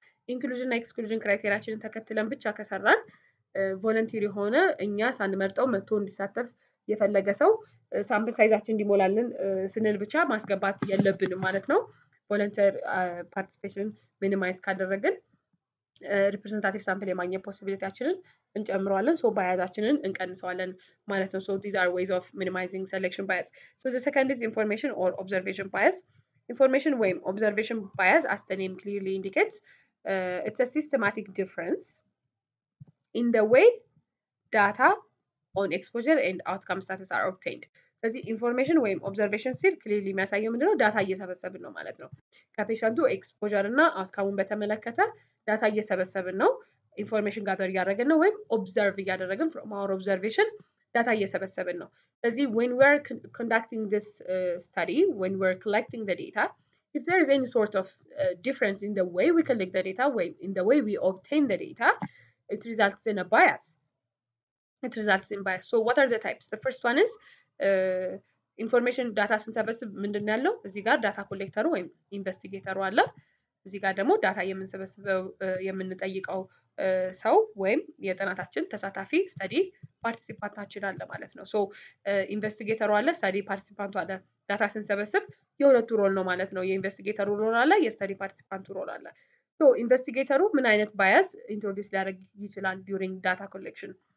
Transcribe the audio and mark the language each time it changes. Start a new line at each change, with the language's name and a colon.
Amharic: ኢንክሉዥን እና ኤክስክሉዥን ክራይቴሪያችንን ተከትለን ብቻ ከሰራን ቮለንቲር የሆነ እኛ ሳንመርጠው መጥቶ እንዲሳተፍ የፈለገ ሰው ሳምፕል ሳይዛችን እንዲሞላልን ስንል ብቻ ማስገባት የለብንም ማለት ነው። ቮለንተር ፓርቲሲፔሽን ሚኒማይዝ ካደረግን ሪፕሬዘንታቲቭ ሳምፕል የማግኘት ፖሲቢሊቲያችንን እንጨምረዋለን። ሶ ባያዛችንን እንቀንሰዋለን ማለት ነው። ሶ
English: these are ways of minimizing selection bias. So the second is information or observation bias. Information ወይም observation bias as the name clearly indicates, it's a systematic difference in the way data on exposure and outcome status are obtained.
Amharic: ስለዚህ ኢንፎርሜሽን ወይም ኦብዘርቬሽን ሲል ክሊርሊ የሚያሳየው ምንድነው? ዳታ እየሰበሰብን ነው ማለት ነው። ከፔሸንቱ ኤክስፖዠር እና አውትካሙን በተመለከተ ዳታ እየሰበሰብን ነው። ኢንፎርሜሽን ጋዘር እያደረግን ነው ወይም ኦብዘርቭ እያደረግን
English: from our observation
Amharic: ዳታ እየሰበሰብን ነው። ስለዚህ
English: when we are conducting this study, when we are collecting the data, if there is any sort of difference in the way we collect the data, in the way we obtain the data, it results in a bias. It results in bias. So what are the types? The first one is
Amharic: ኢንፎርሜሽን ዳታ ስንሰበስብ ምንድን ያለው እዚህ ጋር ዳታ ኮሌክተሩ ወይም ኢንቨስቲጌተሩ አለ። እዚህ ጋር ደግሞ ዳታ የምንሰበስበው የምንጠይቀው ሰው ወይም የጥናታችን ተሳታፊ ስተዲ ፓርቲሲፓንታችን አለ ማለት ነው። ሶ ኢንቨስቲጌተሩ አለ፣ ስተዲ ፓርቲሲፓንቱ አለ። ዳታ ስንሰበስብ የሁለቱ ሮል ነው ማለት ነው። የኢንቨስቲጌተሩ ሮል አለ፣ የስተዲ ፓርቲሲፓንቱ ሮል አለ። ሶ ኢንቨስቲጌተሩ ምን አይነት ባያስ ኢንትሮዲውስ ሊያደርግ ይችላል ዱሪንግ ዳታ ኮሌክሽን?